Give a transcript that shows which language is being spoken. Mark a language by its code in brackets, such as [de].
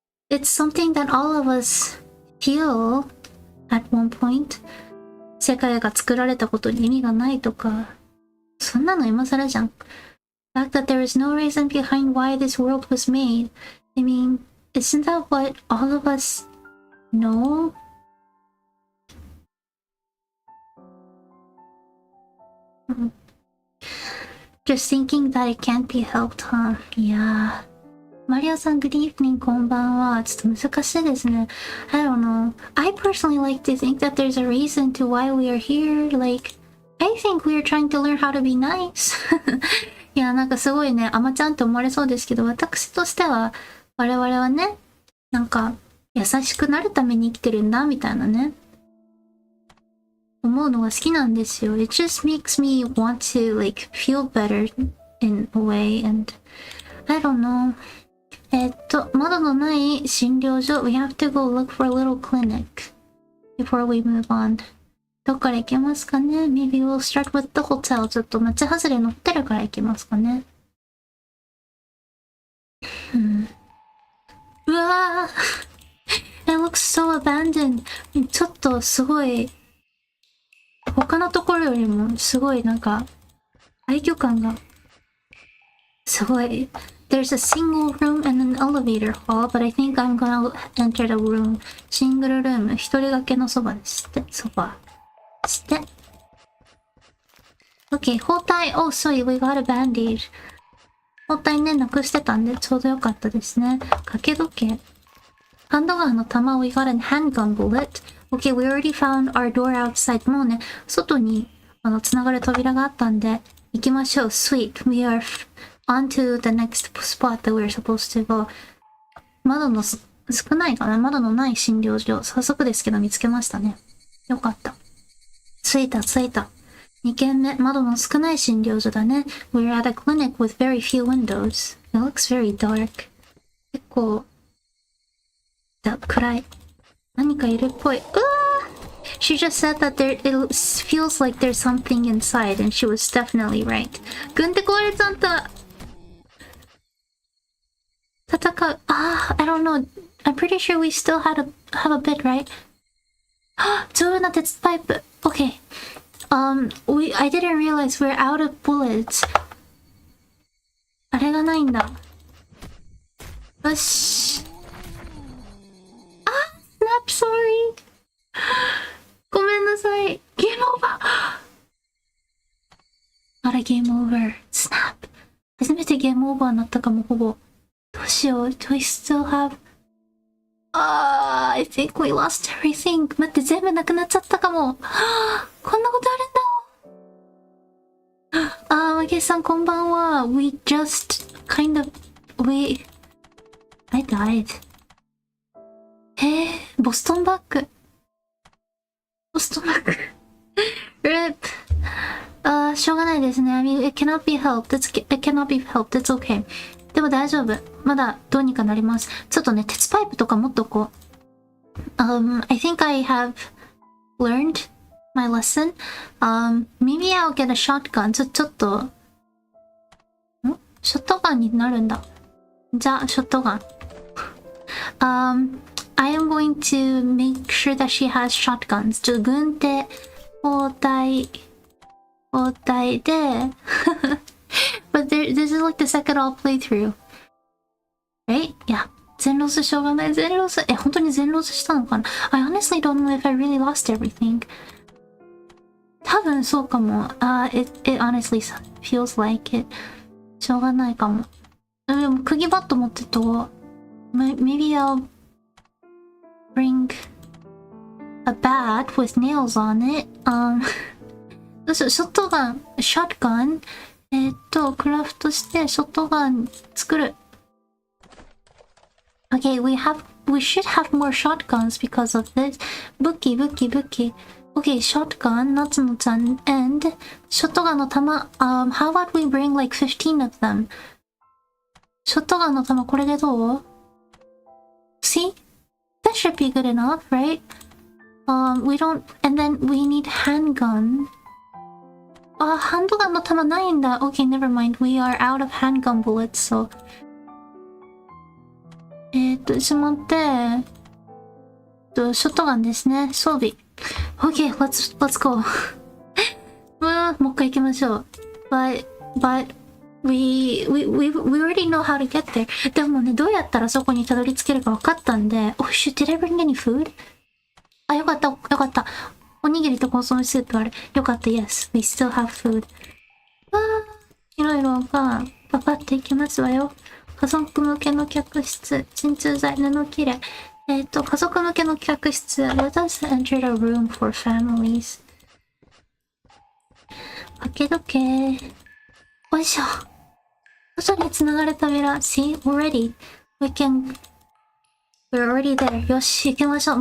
[en] It's something that all of us feel at one point [ja] 世界が作られたことに意味がないとかそんなの今更じゃん [en] The fact that there is no reason behind why this world was made I mean, isn't that what all of us know? Just thinking that it can't be helped, huh? Yeah. [ja] マリアさん、 [en] good evening, [ja] こんばんは。ちょっと難しいですね。 [en] I don't know. I personally like to think that there's a reason to why we are here. Like, I think we are trying to learn how to be nice. [ja] いや、なんかすごいね、アマちゃんって思われそうですけど、私としては、我々はね、なんか、優しくなるために生きてるんだ、みたいなね。思うのが好きなんですよ。 [en] It just makes me want to, like, feel better in a way, and I don't know. [ja] 窓のない診療所 [en] We have to go look for a little clinic before we move on. [ja] どっから行けますかね [en] Maybe we'll start with the hotel. [ja] ちょっと街外れのホテルから行きますかね。 [en] うわぁ It looks so abandoned. [ja] ちょっとすごい他のところよりもすごいなんか廃墟感がすごい [en] There's a single room and an elevator hall, but I think I'm gonna enter the room. [ja] シングルルーム、一人掛けのそばですって。そば。して。 Okay, 包帯。 [en] Oh, sorry, we got a bandage. [ja] 包帯ね、なくしてたんでちょうどよかったですね。掛け時計。ハンドガンの弾 [en] We got a handgun bullet. Okay, we already found our door outside. [ja] もうね、外に繋がる扉があったんで、行きましょう。 [en] Sweet. We are on to the next spot that we're supposed to go. [ja] 窓の少ないかな窓のない診療所。早速ですけど見つけましたね。よかった。着いた。 2軒目、窓の少ない診療所だね。 [en] We're at a clinic with very few windows. It looks very dark. [ja] 結構、暗い。何かいるっぽい。 [en] She just said that it feels like there's something inside, and she was definitely right. [ja] 軍手壊れちゃった。戦う。 [en] I don't know. I'm pretty sure we still have a bit, right? [ja] 丈夫な鉄パイプ。Okay. [en] I didn't realize we're out of bullets. [ja] あれがないんだ。よし。 [en] Snap, sorry. [ja] ごめんなさい。ゲームオーバー。あれ、ゲームオーバー。 [en] Snap. [ja] 初めてゲームオーバーになったかも、ほぼ。どうしよう。 [en] Do we still have... I think we lost everything. [ja] 待って、全部なくなっちゃったかも。こんなことあるんだ。 [en] マゲさん、 [ja] こんばんは。 [en] We just kind of... I died. [ja] ボストンバッグ。 RIP。 しょうがないですね。 [en] I mean, it cannot be helped. It cannot be helped. It's okay. [ja] でも大丈夫。まだどうにかなります。ちょっとね、鉄パイプとか持っとこう。 [en] I think I have learned my lesson. Maybe I'll get a shotgun. [ja] ちょっと、ショットガンになるんだ。じゃあ、ショットガン。 [en] I am going to make sure that she has shotguns. [ja] ちょっと軍手、包帯で、 [en] But this is like the second I'll play through. Right? [ja] いや、全ロスしょうがない。全ロス。本当に全ロスしたのかな [en] ?I honestly don't know if I really lost everything. [ja] 多分そうかも。 [en] It honestly feels like it. [ja] しょうがないかも。でも、釘バット持ってと、 [en] Maybe I'll bring a bat with nails on it. [ja] どうしよう、ショットガン、ショットガンをクラフトしてショットガン作る。 [en] Okay, we should have more shotguns because of this. [ja] 武器。 [en] Okay, shotgun, 夏野ちゃん and [ja] ショットガンの弾。 [en] how about we bring like 15 of them? [ja] ショットガンの弾これでどう？ [en] See? That should be good enough, right? We don't, and then we need handgun. [ja] ハンドガンの弾ないんだ。 [en] Okay, never mind. We are out of handgun bullets, so. [ja] しまって、ショットガンですね。装備。 [en] Okay, let's go. [ja] もう一回行きましょう。 [en] But, we already know how to get there. [ja] でもね、どうやったらそこにたどり着けるか分かったんで。 [en] Oh shit, did I bring any food? [ja] よかった。おにぎりとコンソメスープある。よかった、 [en] yes. We still have food. [ja] いろいろがパパっていきますわよ。家族向けの客室、鎮痛剤、布切れ。家族向けの客室。 [en] Let us enter a room for families. [ja] 開けとけー。よいしょ。外に繋がれた扉。 [en] See? Already. We're already there. [ja] よし、行きましょう。